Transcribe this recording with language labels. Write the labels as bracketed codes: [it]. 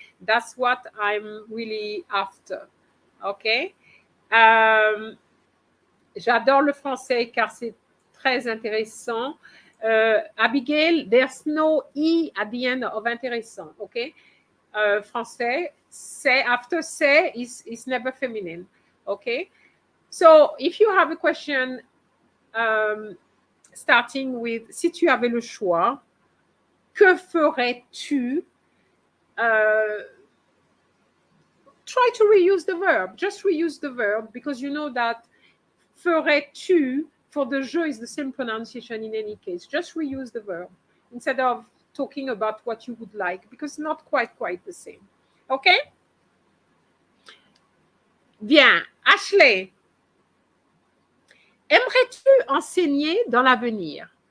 [en] That's what I'm really after. OK? [fr] J'adore le français car c'est très intéressant. [en] Abigail, there's no E at the end of intéressant. OK? Français, c'est, after c'est is never feminine. OK? So if you have a question, starting with [fr] si tu avais le choix, que ferais-tu? [en] Try to reuse the verb. Just reuse the verb because you know that ferais-tu for the je is the same pronunciation in any case. Just reuse the verb instead of talking about what you would like because it's not quite the same. Okay? [fr] Bien. Ashley, aimerais-tu enseigner dans l'avenir?